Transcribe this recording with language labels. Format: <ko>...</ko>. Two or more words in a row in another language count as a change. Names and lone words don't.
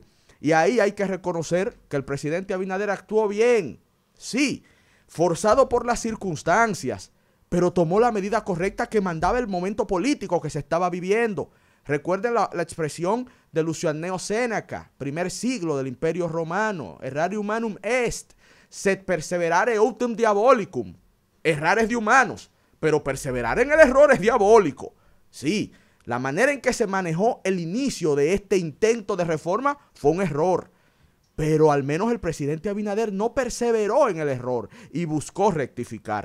<es>Y ahí hay que reconocer que el presidente Abinader actuó bien, sí, forzado por las circunstancias, pero tomó la medida correcta que mandaba el momento político que se estaba viviendo. Recuerden la expresión de Lucio Anneo Séneca, primer siglo del Imperio Romano,</es> <la>errare humanum est, sed perseverare autem diabolicum.</la> <es>Errar es de humanos, pero perseverar en el error es diabólico. Sí, la manera en que se manejó el inicio de este intento de reforma fue un error, pero al menos el presidente Abinader no perseveró en el error y buscó rectificar.</es>